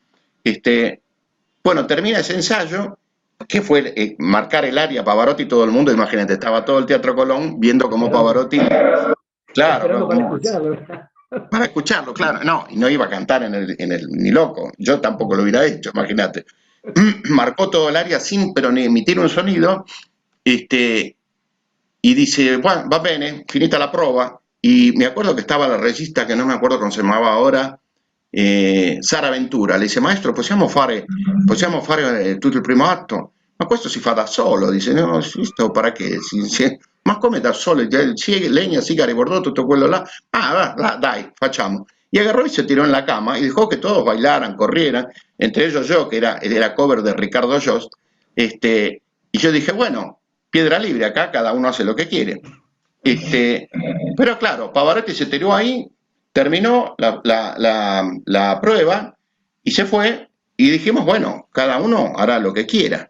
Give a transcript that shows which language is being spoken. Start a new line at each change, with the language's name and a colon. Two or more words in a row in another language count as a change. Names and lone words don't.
Spanish: Bueno, termina ese ensayo, que fue marcar el área Pavarotti, todo el mundo, imagínate, estaba todo el Teatro Colón viendo cómo Pavarotti, claro, para escucharlo, claro, no, y no iba a cantar ni loco, yo tampoco lo hubiera hecho, imagínate. Marcó todo el área sin, pero ni emitir un sonido, y dice, bueno,
Italian: va bene, finita la prova,
Spanish: y me acuerdo que estaba la regista, que no me acuerdo cómo se llamaba ahora,
Italian: Sara Ventura
Spanish: le dice:
Italian: maestro, possiamo fare tutto il primo atto? Ma questo si fa da solo. Dice: no, sto para che? Ma come da solo? Leña, sigari, bordó, tutto quello là. Ah, dai, facciamo.
Spanish: Y agarró y se tiró en la cama y dejó que todos bailaran, corrieran, entre ellos yo, que era cover de Ricardo Jost. Y yo dije: bueno, piedra libre, acá cada uno hace lo que quiere. Pero claro, Pavarotti se tiró ahí, terminó la prueba y se fue, y dijimos: bueno, cada uno hará lo que quiera.